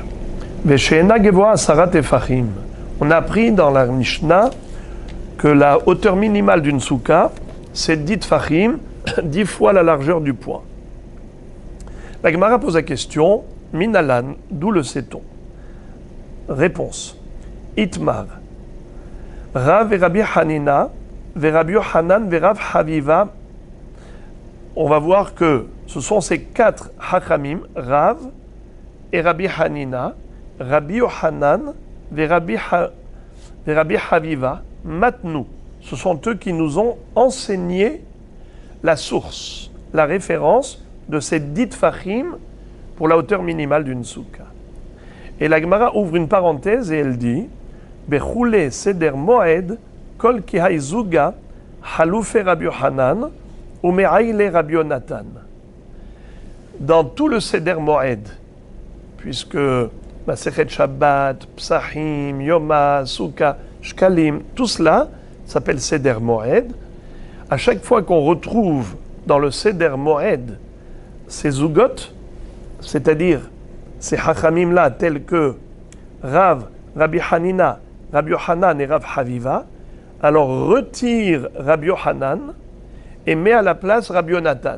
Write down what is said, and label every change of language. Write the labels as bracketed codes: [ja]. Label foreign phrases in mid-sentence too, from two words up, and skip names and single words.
[he] ושאינה גבוהה עשרה טפחים. [fr] On a appris dans la Mishnah que la hauteur minimale d'une souka, c'est 10 tefachim, 10 fois la largeur du poids. La Gemara pose la question, Minalan, d'où le sait-on? Réponse. Itmar. Rav et Rabbi Hanina, ve Rabbi Yochanan, ve Rav Haviva. On va voir que ce sont ces 4 Hachamim, Rav et Rabbi Hanina, Rabbi Yochanan, ve Rabbi Haviva, Matnu. Ce sont eux qui nous ont enseigné la source, la référence de ces 10 tefachim pour la hauteur minimale d'une souka. Et la Gemara ouvre une parenthèse et elle dit [he] בכולי סדר מועד כל היכא דהוו זוגא חלופי רבי יוחנן ואייתי רבי יונתן. [fr] Dans tout le [he] סדר מועד, [fr] puisque Masechet Shabbat, Psachim, Yoma, Souka, Shkalim, tout cela s'appelle seder moed. À chaque fois qu'on retrouve dans le [he] סדר מועד [fr] ces zugot, c'est-à-dire ces hachamim-là tels que Rav, Rabbi Hanina, Rabbi Yochanan et Rav Haviva, alors retire Rabbi Yochanan et met à la place Rabbi Yonatan.